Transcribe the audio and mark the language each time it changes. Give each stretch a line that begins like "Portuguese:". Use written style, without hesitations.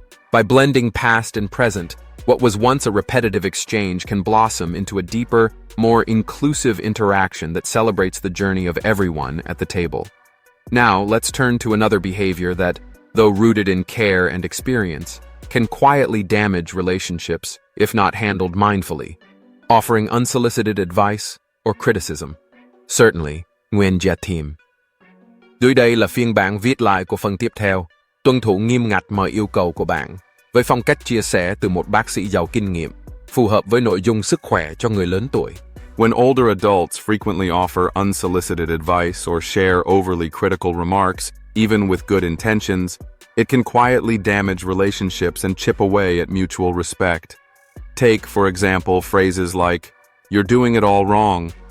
English: By blending past and present, what was once a repetitive exchange can blossom into a deeper, more inclusive interaction that celebrates the journey of everyone at the table. Now, let's turn to another behavior that, though rooted in care and experience, can quietly damage relationships if not handled mindfully, offering unsolicited advice or criticism. Certainly, Nguyen Gia Thiem.
Vietnamese: Dưới đây là phiên bản viết lại của phần tiếp theo, tuân thủ nghiêm ngặt mọi yêu cầu của bạn, với phong cách chia sẻ từ một bác sĩ giàu kinh nghiệm, phù hợp với nội dung sức khỏe cho người lớn tuổi.
English: When older adults frequently offer unsolicited advice or share overly critical remarks, Even with good intentions, it can quietly damage relationships and chip away at mutual respect. Take, for example, phrases like, "You're doing it all wrong.